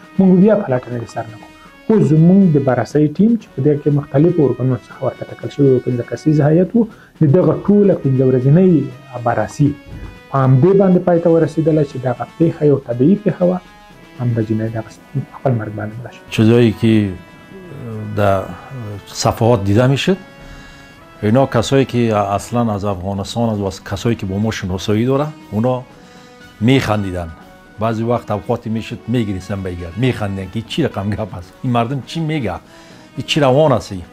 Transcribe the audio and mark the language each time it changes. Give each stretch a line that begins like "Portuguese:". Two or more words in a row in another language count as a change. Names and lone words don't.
Pashto: موږ بیا پلټنه سر نه کوو. خو زموږ د بررسۍ ټیم چې په دې کې مختلفو ارګانونو څخه ورته ټاکل شوی و، 15 کسیز هیئت و، د دغه ټوله 15 ورځنۍ بررسي په همدې باندې پای ته ورسېدله چې دغه پیښه یو طبیعي پیښه وه، همدا جینۍ دغه خپل مرګ باندې مړه شوه.
Persian: چیزایی که در صفحات دیده میشد، اینا کسایی که اصلا از افغانستان از کسایی که با ما شناسایی داره، اونا میخندیدن. بعضی وقت اوقاتی میشد میگریستن بگرد، میخندیدن که چی رقم گپ است، این مردم چی میگه، این چی روان است.